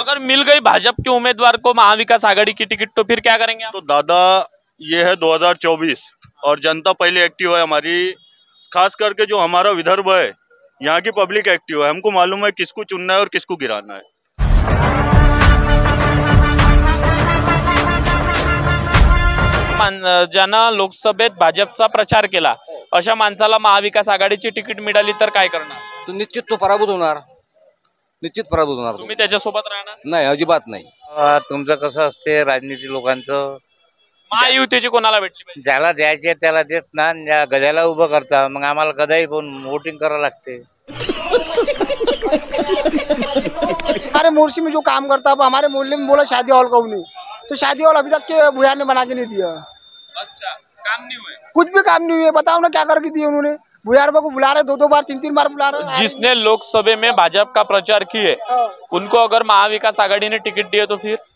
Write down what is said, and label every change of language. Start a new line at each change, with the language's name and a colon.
Hindi: अगर मिल गई भाजपा के उम्मीदवार को महाविकास आघाड़ी की टिकट तो फिर क्या करेंगे आप? तो दादा ये है 2024 और जनता पहले एक्टिव है हमारी, खास करके जो हमारा विदर्भ है यहाँ की पब्लिक एक्टिव है। हमको मालूम है किसको चुनना है और किसको गिराना है।
Marathi: ज्यानं लोकसभेत भाजपचा प्रचार केला अशा माणसाला महाविकास आघाडीची तिकीट मिळाली तर काय करणार? तो निश्चित तो पराभूत होणार, निश्चित पराभूत होणार। तुम्ही त्याच्यासोबत राहणार? नाही, अजिबात नाही। तुमचं कसं असते राजनीती लोकांचं, महायुतीची कोणाला भेटली पाहिजे? ज्याला द्यायचे त्याला देत ना, ज्या गद्याला उभं करता मग आम्हाला गदाई पण वोटिंग करावं लागते।
Hindi: हमारे मोर्शी में जो काम करता है, हमारे मोहल्ले में बोला शादी हॉल का नहीं, तो शादी हॉल अभी तक के भैया ने बना के नहीं दिया। अच्छा, काम नहीं हुए? कुछ भी काम नहीं हुए, बताओ ना क्या करके दिए उन्होंने। भैया को बुला रहे, दो बार तीन बार बुला रहे। जिसने लोकसभा में भाजपा का प्रचार किए उनको अगर महाविकास आघाड़ी ने टिकट दिए तो फिर